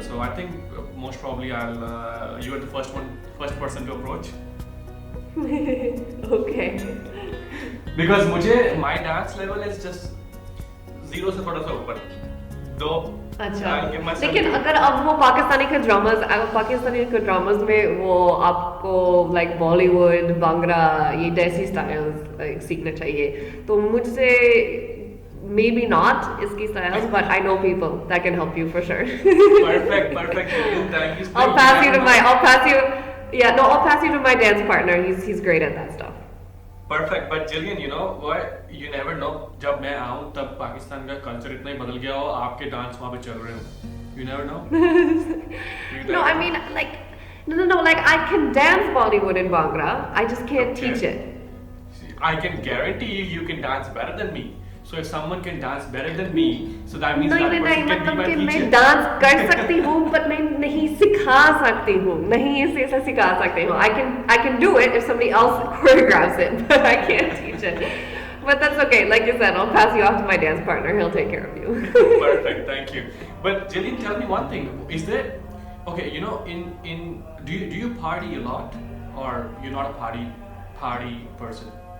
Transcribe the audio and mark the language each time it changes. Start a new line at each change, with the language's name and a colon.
English: So I think most probably you are the first person to approach. Okay. Because my dance level is just
Hindi: 0 से थोड़ा सा ऊपर. अच्छा, लेकिन अगर अब वो पाकिस्तानी के ड्रामास में वो आपको लाइक बॉलीवुड, भांगड़ा, ये देसी स्टाइल्स सीखना चाहिए, तो मुझसे
English: maybe not
Hindi: इसकी styles,
English: but I know people that can help you for sure. Perfect. Thank you. I'll pass you to my dance partner. He's great at that stuff. Perfect, but Gillian, you know what? You never know.
Hindi: जब मैं आऊँ तब पाकिस्तान का culture इतना ही बदल गया हो, आपके डांस वहाँ पे चल रहे हो.
English: You never know. No, I mean no. Like I can dance Bollywood and Bhangra. I just can't teach it. I can guarantee you can dance better than me. So if someone can dance better than me, so that means that person can be my teacher.
Hindi: मैं dance कर सकती हूँ, but मैं नहीं सिखा सकती हूँ. नहीं ऐसे सिखा सकती हूँ.
English: I can do it if somebody else choreographs it, but I can't teach it. But that's okay. Like you said, I'll pass you off to my dance partner. He'll take care of you. Perfect, thank you. But Gillian, tell me one thing. Is there okay? You know, do you party a lot, or you're not a party person?